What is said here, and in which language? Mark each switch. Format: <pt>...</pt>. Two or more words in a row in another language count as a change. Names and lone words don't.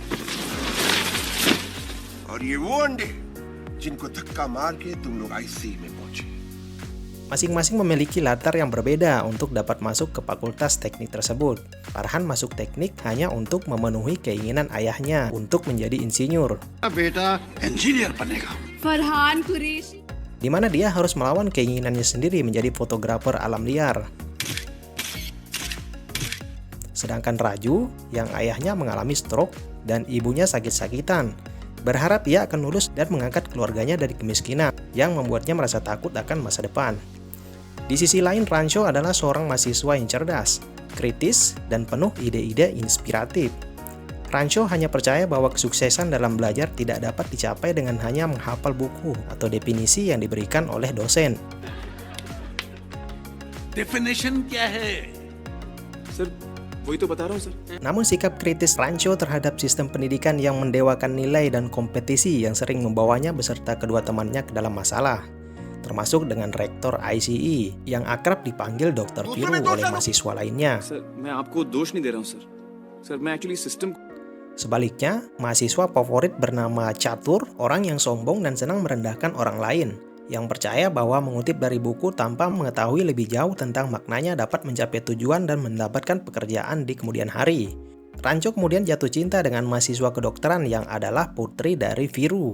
<id>Masing-masing memiliki latar yang berbeda untuk dapat masuk ke fakultas teknik tersebut. Farhan masuk teknik hanya untuk memenuhi keinginan ayahnya untuk menjadi insinyur.</id> <hi>बेटा इंजीनियर बनेगा। फरहान कुरैशी,</hi> <id>Di mana dia harus melawan keinginannya sendiri menjadi fotografer alam liar. Sedangkan Raju, yang ayahnya mengalami stroke dan ibunya sakit-sakitan, berharap ia akan lulus dan mengangkat keluarganya dari kemiskinan, yang membuatnya merasa takut akan masa depan. Di sisi lain, Rancho adalah seorang mahasiswa yang cerdas, kritis, dan penuh ide-ide inspiratif. Rancho hanya percaya bahwa kesuksesan dalam belajar tidak dapat dicapai dengan hanya menghafal buku atau definisi yang diberikan oleh dosen.</id> <hi>डेफिनेशन क्या है? सर वही तो बता रहा हूँ सर।</hi> <id>Namun sikap kritis Rancho terhadap sistem pendidikan yang mendewakan nilai dan kompetisi yang sering membawanya beserta kedua temannya ke dalam masalah, termasuk dengan rektor ICE yang akrab dipanggil Dr. Viru oleh mahasiswa lainnya.</id> <hi>सर मैं आपको दोष नहीं दे रहा हूँ सर। सर मैं</hi> <en>actually system.</en> <id>Sebaliknya, mahasiswa favorit bernama Catur, orang yang sombong dan senang merendahkan orang lain, yang percaya bahwa mengutip dari buku tanpa mengetahui lebih jauh tentang maknanya dapat mencapai tujuan dan mendapatkan pekerjaan di kemudian hari. Rancho kemudian jatuh cinta dengan mahasiswa kedokteran yang adalah putri dari Viru.</id>